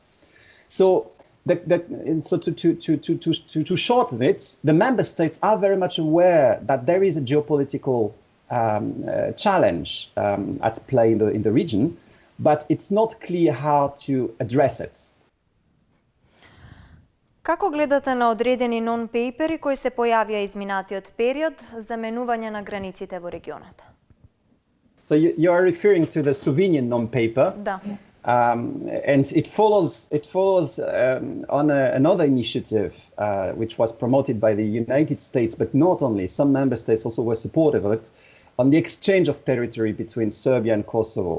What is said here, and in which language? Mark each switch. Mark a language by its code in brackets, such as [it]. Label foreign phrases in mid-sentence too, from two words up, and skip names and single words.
[en] So, to shorten it, the member states are very much aware that there is a geopolitical challenge at play in the region, but it's not clear how to address it. [mk] Како гледате на одредени нон-пейпери кои се појавија изминатиот период за менување на границите во регионот? [en] So you are referring to the Slovenian non-paper. [mk] Да. [en] And it follows on another initiative which was promoted by the United States, but not only. Some member states also were supportive of it, on the exchange of territory between Serbia and Kosovo.